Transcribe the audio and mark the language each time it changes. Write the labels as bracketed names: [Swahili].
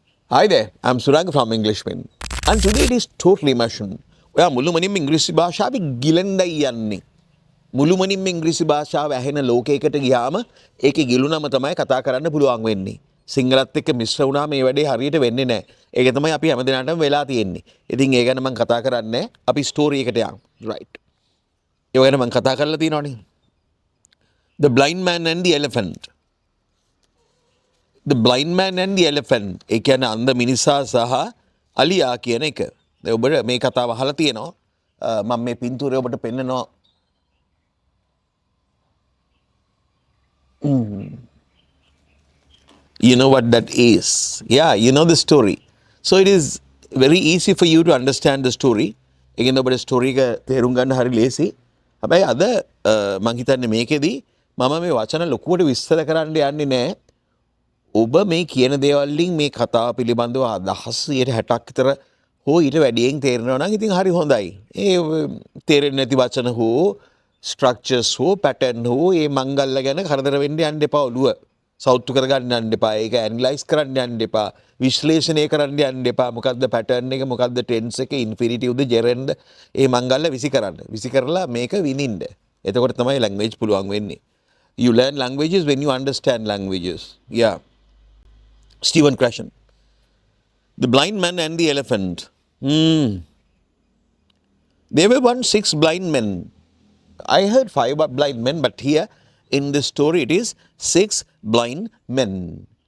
[English] Hi there, I'm Surang from Englishman. And today it is totally immersion. [Sinhala] ඔයා මුළුමනින්ම ඉංග්‍රීසි භාෂාවේ ගිලෙන්ඩයි යන්නේ. මුළුමනින්ම ඉංග්‍රීසි භාෂාව ඇහෙන ලෝකයකට ගියාම ඒකේ ගිලුනම තමයි කතා කරන්න පුළුවන් වෙන්නේ. සිංහලත් එක්ක මිශ්‍ර වුණාම මේ වැඩේ හරියට වෙන්නේ නැහැ. ඒක තමයි අපි හැමදෙනාටම වෙලා තියෙන්නේ. ඉතින් ඒ ගැන මම කතා කරන්නේ අපි ස්ටෝරි එකට යමු. [English] right. [Sinhala] ඒ ගැන මම කතා කරලා තියෙනවනේ. [English] The blind man and the elephant. The blind man and the elephant. [Sinhala] ඒ කියන්නේ අන්ධ මිනිසා සහ අලියා කියන එක. දැන් ඔබට මේ කතාව අහලා තියෙනවා. මම මේ පින්තූරය ඔබට පෙන්නනවා. [English] You know what that is. Yeah, you know the story. So it is very easy for you to understand the story. [Sinhala] ඒකෙන් ඔබට ස්ටෝරි එක තේරුම් ගන්න හරි ලේසි. හැබැයි අද මම හිතන්නේ මේකෙදි මම මේ වචන ලොකුවට විස්තර කරන්න යන්නේ නැහැ. ඔබ මේ කියන දේවල් වලින් මේ කතාව පිළිබඳව අදහස් 60ක් විතර හෝ ඊට වැඩියෙන් තේරෙනවා නම් ඉතින් හරි හොඳයි. ඒ තේරෙන්නේ නැති වචන හෝ ස්ට්‍රක්චර්ස් හෝ පැටර්න් හෝ ඒ මංගල්ල ගැන කරදර වෙන්න යන්න එපා ඔළුව. සෞතු කරගන්න යන්න එපා. ඒක ඇනලයිස් කරන්න යන්න එපා. විශ්ලේෂණය කරන්න යන්න එපා. මොකද්ද පැටර්න් එක, මොකද්ද ටෙන්ස් එක, ඉන්ෆිනිටිව්ද, ජෙරන්ඩ් ඒ මංගල්ල විසි කරන්න. විසි කරලා මේක විනින්න. එතකොට තමයි ලැන්ග්වේජ් පුළුවන් වෙන්නේ. [English] You learn languages when you understand languages. Yeah. Stephen Krashen. The blind man and the elephant. There were once 6 blind men. I heard 5 blind men, but here in this story it is 6 blind men.